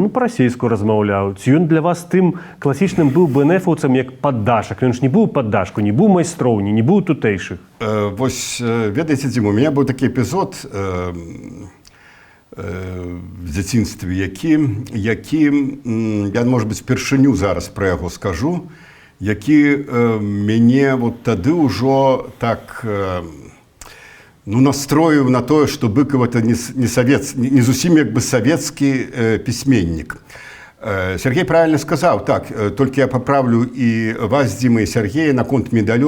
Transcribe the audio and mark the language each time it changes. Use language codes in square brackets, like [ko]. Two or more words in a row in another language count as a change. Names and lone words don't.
[be] Ён па-расейску размаўляў. Ці ён для вас тым класічным быў БНФаўцам як паддашак? Ён ж не быў паддашку, не быў майстроўні, не быў тутэйшых. Вось, ведаеце, Дзіма, у мяне быў такі эпізод в дзяцінстве, які я, [ru] может быть, [be] впершыню зараз пра яго скажу, які мяне вот тады ўжо так, настроіў на тое, што Быкаў это не зусім як бы савецкі пісьменнік. Сергей правильно сказаў, так, толькі я паправлю і вас, Дзіма, і Сергея наконт медалёў.